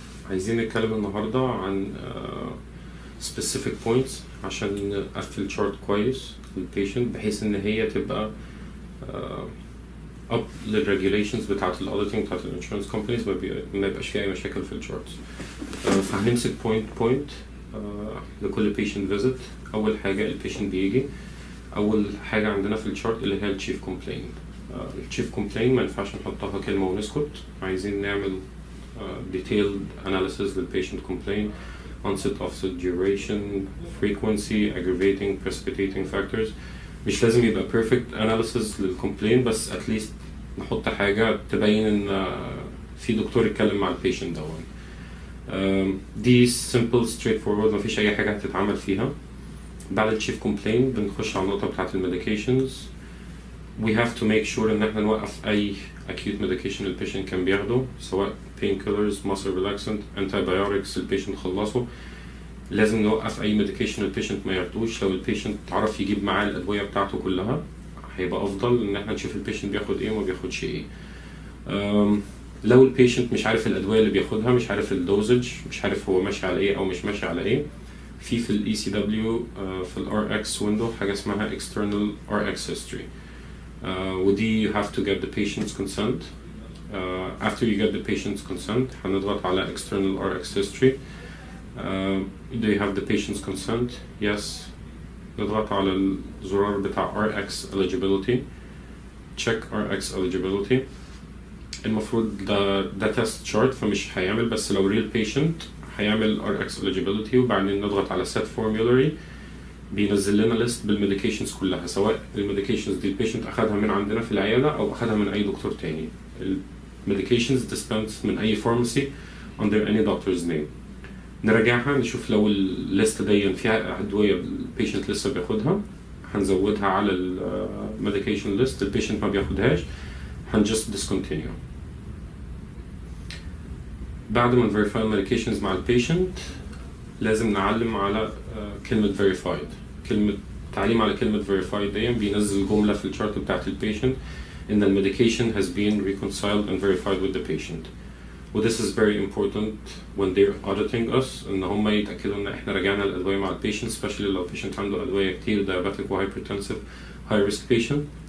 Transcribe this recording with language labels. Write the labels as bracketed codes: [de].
[ar] عايزين نتكلم النهاردة عن [en] specific points [ar] عشان نقفل chart كويس للبيشنت بحيث ان هي تبقى up للregulations بتاعت الauditing بتاعت الانشورنس كومبانيز، ما يبقاش فيها اي مشاكل في الشارتس. فهنمسك point لكل patient visit. اول حاجة البيشنت بيجي، اول حاجة عندنا في الشارت اللي هي التشيف كومبلين. التشيف كومبلين ما ينفعش نحطها كلمة ونسكت، عايزين نعمل [en] detailed analysis [ar] لل [en] patient complaint, onset, offset, duration, frequency, aggravating, precipitating factors. [ar] مش لازم يبقى [en] perfect analysis [ar] للcomplaint، بس [en] at least [ar] نحط حاجة تبين ان في دكتور يتكلم مع البيشنت دون. دي [en] simple straightforward، [ar] مفيش اي حاجة هتتعمل فيها. بعد التشيف كومبلين بنخش على النقطة بتاعت الميديكيشنز. [en] We have to make sure [ar] ان احنا نوقف اي [en] acute medication [ar] البيشنت كان بياخده، سواء [en] painkillers, muscle relaxant, antibiotics [ar] البيشنت خلصه. لازم نوقف اي medication البيشنت ما ياخدوش. لو البيشنت عرف يجيب معاه الادوية بتاعته كلها هيبقى افضل ان احنا نشوف البيشنت بياخد ايه وما بياخدش ايه. لو البيشنت مش عارف الادوية اللي بياخدها، مش عارف الدوزج، مش عارف هو ماشي على ايه او مش ماشي على ايه، في ال ECW في ال [en] RX window [ar] حاجة اسمها [en] external RX history. [ar] ودي [en] you have to get the patient's consent. After you get the patient's consent [ar] هنضغط على [en] external RX history. Do you have the patient's consent? Yes. [ar] نضغط على الزرار بتاع RX eligibility. [en] Check RX eligibility. [ar] المفروض ده [en] test chart [ar] فمش هيعمل، بس لو [en] real patient [ar] هيعمل RX eligibility وبعدين نضغط على [en] set formulary. [ar] بينزل لنا ليست بالميديكيشنز كلها، سواء الميديكيشنز دي البيشنت اخدها من عندنا في العياده او اخدها من اي دكتور تاني. [en] الميديكيشنز dispensed [ar] من اي [en] pharmacy under any doctor's name. [ar] نراجعها نشوف لو الليست دي فيها ادويه البيشنت لسه بياخدها هنزودها على الميديكيشن ليست. البيشنت ما بياخدهاش هنجست discontinue. بعد ما نفيريفاي الميديكيشنز مع البيشنت لازم نعلم على كلمة verified. تعليم على كلمة verified دي بينزل جملة في الشارت بتاعت البيشنت إن [en] the medication has been reconciled and verified with the patient. This is very important when they're auditing us، [ar] إن هم يتأكدوا إن إحنا راجعنا الأدوية مع البيشنت، [en] especially [ar] لو البيشنت عنده أدوية كتير [en] diabetic و hypertensive high risk patient.